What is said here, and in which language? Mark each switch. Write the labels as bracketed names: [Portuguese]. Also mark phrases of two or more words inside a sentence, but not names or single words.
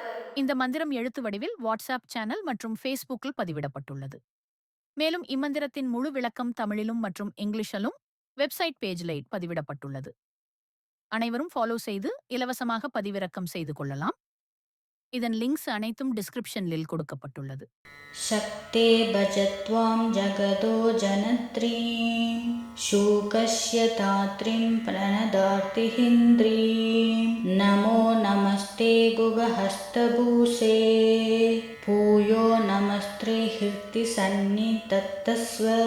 [Tamil] இந்த மந்திரம் எழுத்து வடிவில் வாட்ஸ்ஆப் சேனல் மற்றும் ஃபேஸ்புக்கில் பதிவிடப்பட்டுள்ளது. மேலும் இம்மந்திரத்தின் முழு விளக்கம் தமிழிலும் மற்றும் இங்கிலீஷிலும் [English] website page [Tamil] பதிவிடப்பட்டுள்ளது. அனைவரும் ஃபாலோ செய்து இலவசமாக பதிவிறக்கம் செய்து கொள்ளலாம். இதன் லிங்க்ஸ் அனைத்தும் டிஸ்கிரிப்ஷனில் கொடுக்கப்பட்டுள்ளது. [Sanskrit] शक्ते भजत्वां जगदो जनत्रीं शूकस्य तात्रीं प्रणदार्तिहिन्द्रीं नमो नमस्ते गुगहस्तभूषे भूयो नमस्ते हृत्तिसन्निधत्तस्व